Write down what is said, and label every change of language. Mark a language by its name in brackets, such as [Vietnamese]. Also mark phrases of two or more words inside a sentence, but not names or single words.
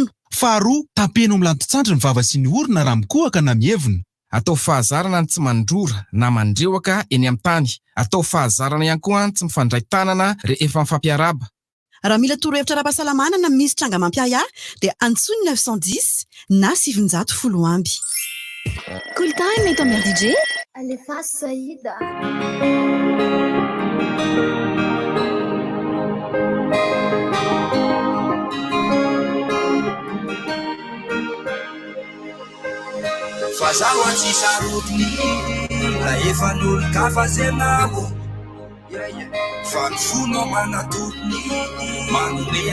[Malagasy] faharoa tapenao amin'ny lantotsandry ny vava sy ny orona raha mikohaka na mievona atao fahazarana ny tsy mandrora na mandreoaka eny amin'ny tany atao fahazarana ihany koa ny tsy mifandray tanana rehefa mifampiaraba raha mila torohevitra ara-pahasalamana na misy tranga mampiaya dia antsony 910 na 710 amby Cool time et ton mère DJ Alefa Saïda Fazawa tsy sarotiny la efa n'olo-ka fazenamo fa ny fonao manatotiny manome